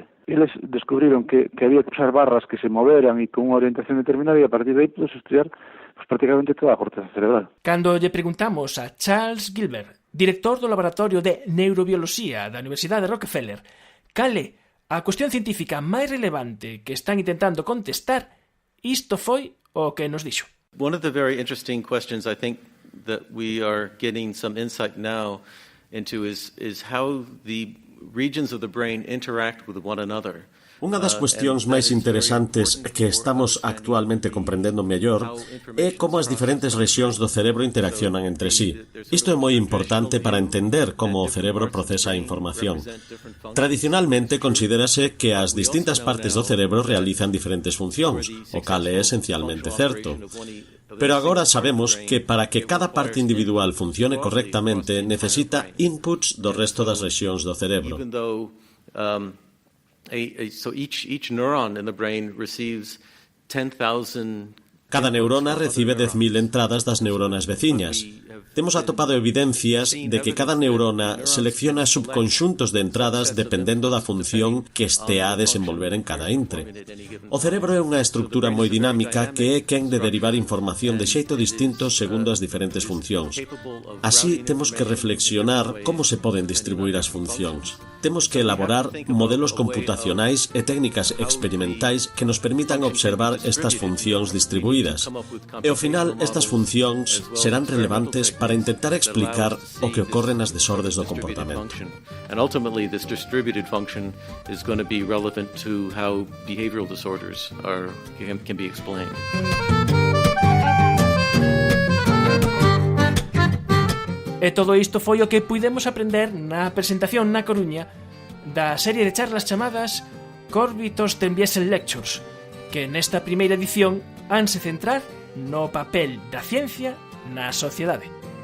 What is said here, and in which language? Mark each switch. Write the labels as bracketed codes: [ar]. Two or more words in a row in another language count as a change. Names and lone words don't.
[gl] Eles descubriron que había que usar barras que se moveran e con unha orientación determinada, e a partir de aí podes estudiar prácticamente toda a corteza cerebral. Cando lle preguntamos a Charles Gilbert, director do Laboratorio de Neurobioloxía da Universidade de Rockefeller, cal é a cuestión científica máis relevante que están intentando contestar, isto foi o que nos dixo. [en] One of the very interesting questions I think that we are getting some insight now into is how the regions of the brain interact with one another. [gl] Unha das cuestións máis interesantes que estamos actualmente comprendendo mellor é como as diferentes rexións do cerebro interaccionan entre sí. Isto é moi importante para entender como o cerebro procesa a información. Tradicionalmente considérase que as distintas partes do cerebro realizan diferentes funcións, o cal é esencialmente certo. Pero agora sabemos que para que cada parte individual funcione correctamente necesita inputs do resto das rexións do cerebro. [en] So each neuron in the brain receives 10,000. [gl] Cada neurona recibe 10.000 entradas das neuronas veciñas. Temos atopado evidencias de que cada neurona selecciona subconxuntos de entradas dependendo da función que estea a desenvolver en cada intre. O cerebro é unha estructura moi dinámica que é quen de derivar información de xeito distinto segundo as diferentes funcións. Así, temos que reflexionar como se poden distribuir as funcións. Temos que elaborar modelos computacionais e técnicas experimentais que nos permitan observar estas funcións distribuídas. E ao final, estas funcións serán relevantes para intentar explicar o que ocorre nas desordes do comportamento. [en] And ultimately, this distributed function is going to be relevant to how behavioral disorders can be explained. [gl] E todo isto foi o que puidemos aprender na presentación na Coruña da serie de charlas chamadas Corby Thorsten Biesel Lectures, que nesta primeira edición hanse centrar no papel da ciencia na sociedade.